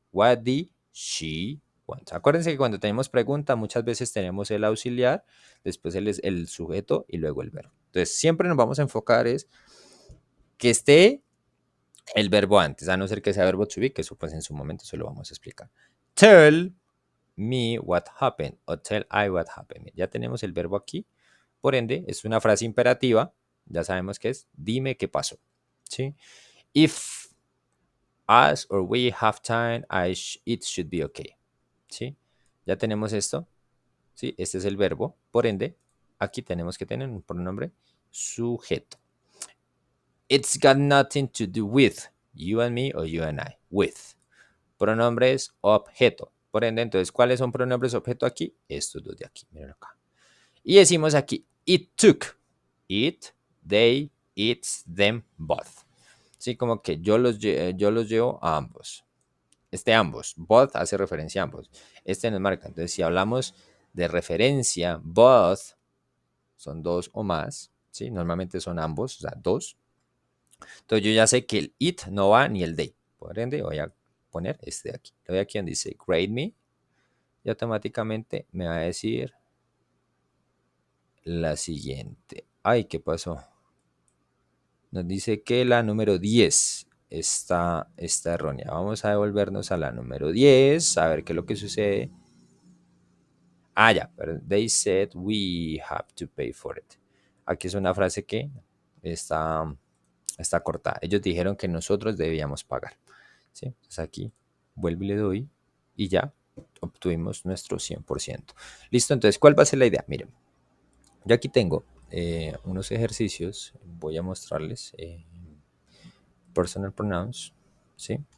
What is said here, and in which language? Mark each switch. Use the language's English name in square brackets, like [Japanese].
[English] What did she want? [Spanish] Acuérdense que cuando tenemos pregunta, muchas veces tenemos el auxiliar, después el sujeto y luego el verbo. Entonces, siempre nos vamos a enfocar es que esté el verbo antes, a no ser que sea verbo to be, que eso pues en su momento se lo vamos a explicar. [English] Tell me what happened o tell I what happened. [Spanish] Ya tenemos el verbo aquí, por ende es una frase imperativa, ya sabemos que es dime qué pasó, ¿sí? [English] If us or we have time, it should be okay, [Spanish] ¿sí? Ya tenemos esto, ¿sí? Este es el verbo, por ende aquí tenemos que tener un pronombre sujeto. [English] It's got nothing to do with you and me or you and I. [Spanish] With. Pronombres objeto. Por ende, entonces, ¿cuáles son pronombres objeto aquí? Estos dos de aquí. Miren acá. Y decimos aquí, [English] it took. It, they, it's, them, both. [Spanish] Sí, como que yo los llevo a ambos. Ambos. Both hace referencia a ambos. Este nos marca. Entonces, si hablamos de referencia, both son dos o más. ¿Sí? Normalmente son ambos, o sea, dos. Entonces yo ya sé que el it no va ni el they. Por ende voy a poner este de aquí. Le doy aquí donde dice [English] grade me [Spanish] y automáticamente me va a decir la siguiente. Ay, ¿qué pasó? Nos dice que la número 10 está errónea. Vamos a devolvernos a la número 10, a ver qué es lo que sucede. Ah, ya, pero [English] they said we have to pay for it. [Spanish] Aquí es una frase que está cortada. Ellos dijeron que nosotros debíamos pagar. ¿Sí? Entonces aquí vuelvo y le doy y ya obtuvimos nuestro 100%. Listo, entonces, ¿cuál va a ser la idea? Miren, yo aquí tengo unos ejercicios, voy a mostrarles [English] personal pronouns, [Spanish] ¿sí?